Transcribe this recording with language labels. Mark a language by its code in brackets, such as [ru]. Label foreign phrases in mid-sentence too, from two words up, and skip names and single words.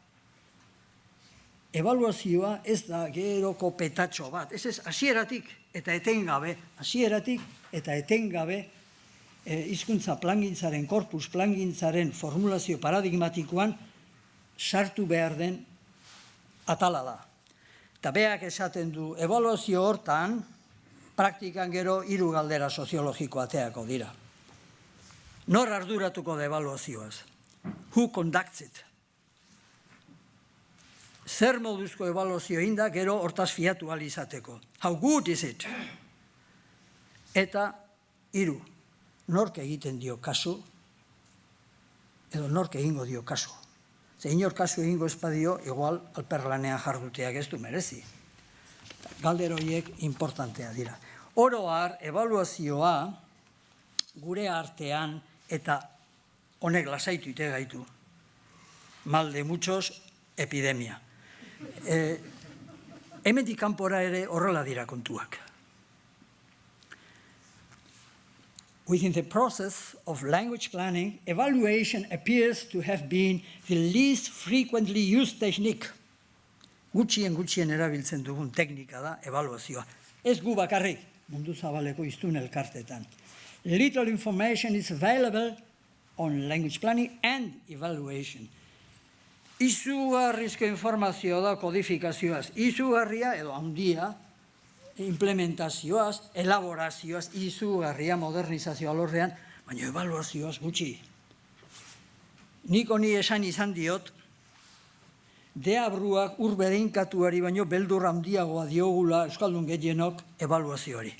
[eu] Ebaluazioa ez da geroko petatxo bat, ez hasieratik eta etengabe, hizkuntza plangintzaren, korpus plangintzaren formulazio paradigmatikoan sartu behar den atala da. Eta beak esaten du, ebaluazio hortan, praktikan gero 3 galdera soziologiko ateako dira. Nor arduratuko da ebaluazioaz? [en] Who conducts it? [eu] zer moduzko ebaluazio egin da, gero hortaz fiatu ahal izateko. [en] How good is it? [eu] Eta 3, nork egiten dio kasu, edo nork egingo dio kasu. Ze inor kasu egingo espadio, igual alperlanean jarduteak ez du merezi. Galdera horiek importantea dira. Oro har, ebaluazioa gure artean eta honek lasaitu ite gaitu. [es] Mal de muchos, epidemia. [eu] Hemendik kanpora ere horrela dira kontuak. [en] Within the process of language planning, evaluation appears to have been the least frequently used technique. [eu] Gutxien erabiltzen dugun teknika da evaluazioa. Ez gu bakarrik, mundu zabaleko hiztun elkartetan. [en] Little information is available on language planning and evaluation. [eu] Izugarrizko informazioa da kodifikazioaz. Izugarria edo handia, implementazioaz, elaborazioaz, izugarria modernizazio alorrean, baina evaluazioaz gutxi. Nik honi esan izan diot, deabruak urbedeinkatuari baino beldur handiagoa diogula euskaldun gehienok evaluazioari.